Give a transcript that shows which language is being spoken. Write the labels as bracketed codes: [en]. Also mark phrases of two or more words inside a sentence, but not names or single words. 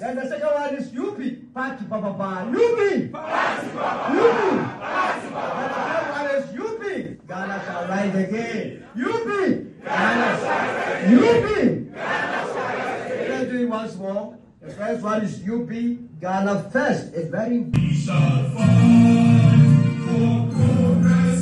[en] Then the second one is UP. Party Papa. UP. Party Papa. UP. Party Papa. And the third one is UP. Ghana shall rise again. UP. Ghana shall rise again. UP. Ghana shall rise again. Let's do it once more. The first one is UP. Ghana first. It's very important. We shall fight for progress.